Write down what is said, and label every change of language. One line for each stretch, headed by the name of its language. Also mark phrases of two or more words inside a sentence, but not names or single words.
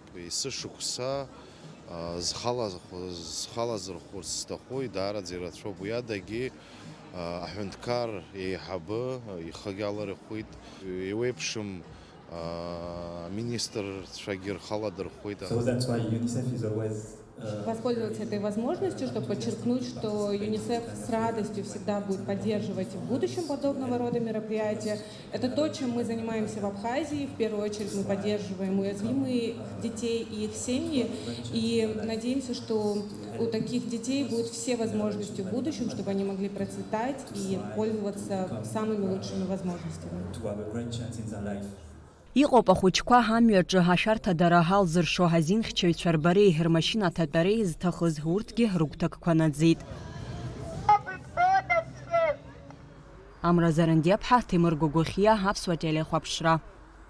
Abkhazian: Есышықәса зхалазырхәырц сҭахуит, даараӡа ирацәоуп. Уи адагьы аҳәынҭқар еиҳабы ихагьы аларыхәит, еиуеиԥшым министрцәагьы рхаладырхәит.
Russian: Воспользоваться этой возможностью, чтобы подчеркнуть, что ЮНИСЕФ с радостью всегда будет поддерживать в будущем подобного рода мероприятия. Это то, чем мы занимаемся в Абхазии. В первую очередь мы поддерживаем уязвимых детей и их семьи. И надеемся, что у таких детей будут все возможности в будущем, чтобы они могли процветать и пользоваться самыми лучшими возможностями.
Abkhazian: Иҟоуп ахәыҷқәа ҳамҩаҿы ашәарҭадара ҳалзыршо ҳазинхьчаҩцәа рбареи рмашьынаҭатәареи зҭахыз, урҭгьы рыгәҭакқәа наӡеит. Амра Зарандиаԥҳа, Ҭемыр Гогохиа, Аԥсуа телехәаԥшра.